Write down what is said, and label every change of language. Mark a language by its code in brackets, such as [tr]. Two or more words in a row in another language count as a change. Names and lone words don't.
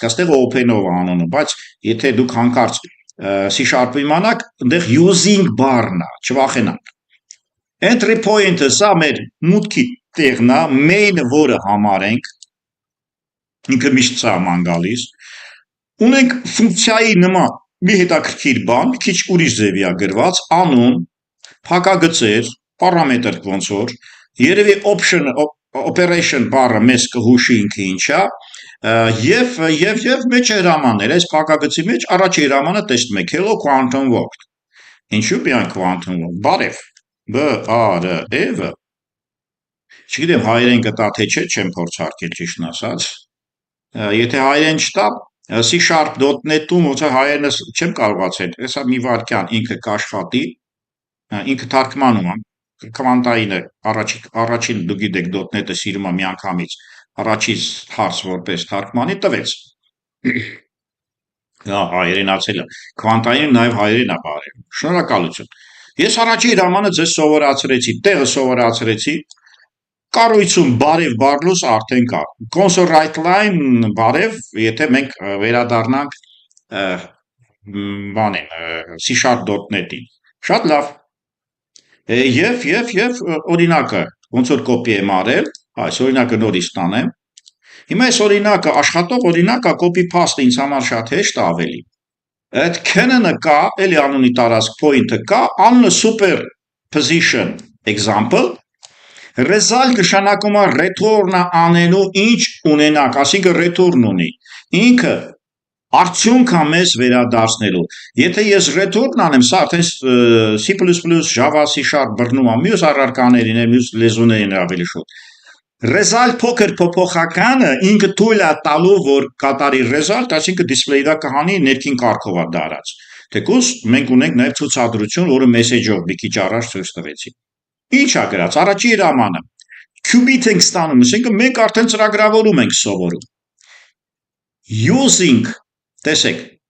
[hy] այստեղ open-ով անունը, բայց եթե դուք հանկարծ C# իմանաք, այնտեղ using բառն է, չվախենաք։ [en] Entry point- [hy] ը սա մեր մուտքի տեղն է, main-ը որը համարենք, ինքը միշտ սա ման գալիս։ Ունենք ֆունկցիայի նման մի հետաքրքիր բան, մի քիչ ուրիշ ձևի է գրված, անուն, փակագծեր, պարամետր ոնց որ, երևի operation բառը մեզ կհուշի ինքը ինչա, եւ մեջ հրամաններ, այս փակագծի մեջ առաջի հրամանը տեսնում եք, [en] hello quantum world։ [hy] Ինչու՞ միայն [en] quantum world, [hy] բարև, B-A-R-E-V։ Չգիտեմ հայերեն կտա թե չէ, չեմ փորձարկել ճիշտն ասած։ Եթե հայերեն չտա, C#.NET-ում ոնց է հայերենը չեմ կարողացել, հեսա մի վայրկյան ինքը կաշխատի, ինքը թարգմանում է, քվանտային է, առաջին դու գիտեք .NET-ը սիրում է միանգամից, առաջից հարց որպես թարգմանի տվեց։ Հայերենացել է, քվանտային նաև հայերեն է բարել, շնորհակալություն։ Ես առաջի հրամանը ձեզ սովորացրեցի, տեղը սովորացրեցի, կառույցում բարև բառլուս արդեն կա, [en] console write line [hy] բարև, եթե մենք վերադառնանք բանին, C#.NET-ին, շատ լավ։ Եվ օրինակը ոնց որ կոպի եմ արել, այս օրինակը նորից տանեմ։ Հիմա այս օրինակը աշխատող օրինակը [en] copy paste [hy] ինձ համար շատ հեշտ ավելի։ այդ can-ը կա, էլի անունի տարածք point-ը կա, անունը [en] superposition example, [hy] result նշանակում է return-ը անելու ինչ ունենանք, այսինքն return ունի, ինքը արդյունք է մեզ վերադարձնելու, եթե ես return անեմ, սա արդեն C++, Java, C# բռնում է մյուս առարկաներին, մյուս լեզուներին ավելի շուտ, result փոքր փոփոխականը ինքը թույլ է տալու, որ կատարի result, այսինքն display-ի վրա կհանի ներքին կարգով է դարած, թեկուզ մենք ունենք նաև ցուցադրություն, որը message-ով մի քիչ առաջ ցույց տվեցի, ինչ է գրած, առաջի հրամանը, qubit ենք ստանում, այսինքն մենք արդեն ծրագրավորում ենք սովորում, using, տեսեք,